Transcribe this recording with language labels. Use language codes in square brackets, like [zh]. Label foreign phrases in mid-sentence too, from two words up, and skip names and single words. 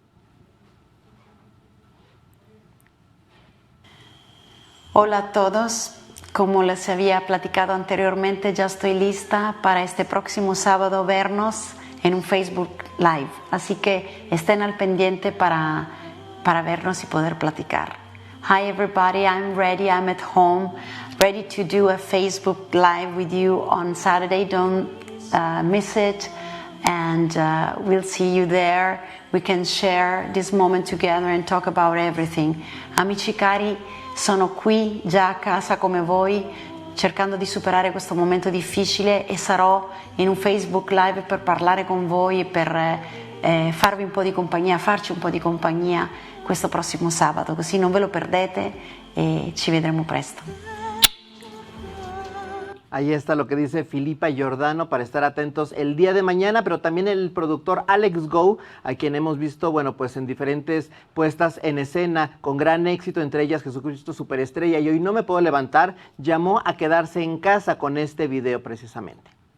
[es] Hola a todos. Como les había platicado anteriormente, ya estoy lista para este próximo sábado vernos en un Facebook Live. Así que estén al pendiente para vernos y poder platicar. [en] Hi everybody, I'm ready, I'm at home, ready to do a Facebook Live with you on Saturday. Don't miss it, and we'll see you there. We can share this moment together and talk about everything. [it] Amici cari, sono qui già a casa come voi, cercando di superare questo momento difficile, e sarò in un Facebook Live per parlare con voi e per farvi un po' di compagnia, farci un po' di compagnia questo prossimo sabato, così non ve lo perdete e ci vedremo presto. [es] Ahí está lo que dice Filippa Giordano para estar atentos el día de mañana, pero también el productor Alex Go, a quien hemos visto, bueno, pues en diferentes puestas en escena con gran éxito, entre ellas Jesucristo Superestrella y Hoy No Me Puedo Levantar, llamó a quedarse en casa con este video precisamente.